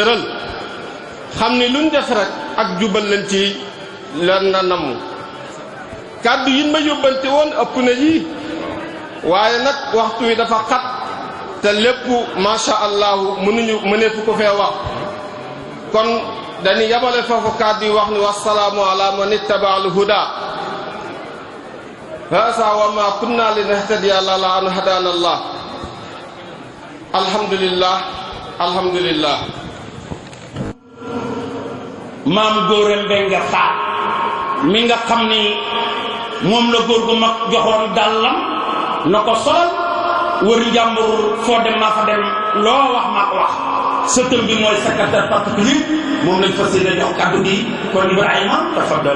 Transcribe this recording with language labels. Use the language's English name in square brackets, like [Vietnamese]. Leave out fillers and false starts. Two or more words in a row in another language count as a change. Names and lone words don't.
[Wolof] tëral xam ni luñ def rek ak jubal leen ci lan na namm kàddu yi ma yóbbante woon ëpp na yii waaye nag waxtu wi dafa xat te lépp [Arabic] ما شاء الله [Wolof] mëneefu ko fee wax kon dañuy yabale foofu kàddu yi wax ni [Arabic] والسلام على من اتبع الهدى هذا وما كنا لنهتدي لولا أن هدانا الله الحمد لله [Wolof] maam góoram Mbengue Fall mi nga xam ni moom la góor gu mag joxoon dàllam na ko solal wër njàmbur foo dem maa fa dem loo wax maa ko wax sëtëm bi mooy [French] secrétaire particulier [Wolof] moom lañ fas yéene jox kàddu gi kon Ibrahima tafaddal.